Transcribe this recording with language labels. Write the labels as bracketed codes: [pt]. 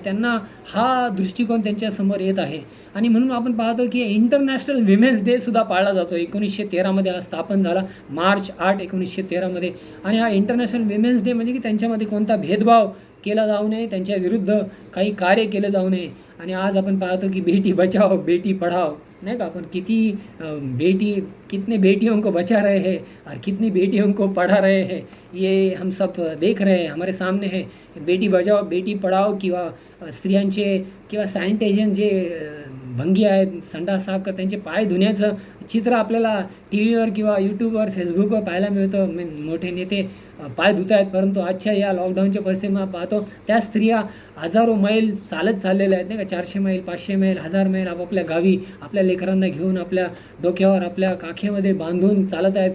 [mr] त्यांना हा दृष्टिकोन त्यांच्यासमोर येत आहे. आणि म्हणून आपण पाहतो की इंटरनॅशनल विमेन्स डे पाळला जातो. 1913मध्ये हा स्थापन झाला, मार्च 8, 1913मध्ये. आणि हा इंटरनॅशनल विमेन्स डे म्हणजे की त्यांच्यामध्ये कोणता भेदभाव केला जाऊ नये, त्यांच्या विरुद्ध काही कार्य केलं जाऊ नये. [hi] आणि आज आपण पाहतो की बेटी बचाओ बेटी पढ़ाओ, नहीं का, अपन कितने बेटियों को बचा रहे हैं और कितनी बेटियों को पढ़ा रहे हैं, ये हम सब देख रहे हैं, हमारे सामने है. [mr] बेटी बचाओ बेटी पढ़ाओ किंवा स्त्रियांचे किंवा सॅनिटायझन जे भंगी आहेत, संडास साफ कर, त्यांचे पाय धुण्याचं चित्र आपल्याला टी व्हीवर किंवा यूट्यूबवर, फेसबुकवर पाहायला मिळतं. मोठे नेते पाय धुत आहेत. परंतु आजच्या या लॉकडाऊनच्या परिस्थितीमध्ये पाहतो त्या स्त्रिया हजारो मैल चालत चाललेल्या आहेत, नाही का, 400 मैल 500 मैल 1000 मैल आपापल्या गावी आपल्या लेकरांना घेऊन आपल्या डोक्यावर आपल्या काखेमध्ये बांधून चालत आहेत.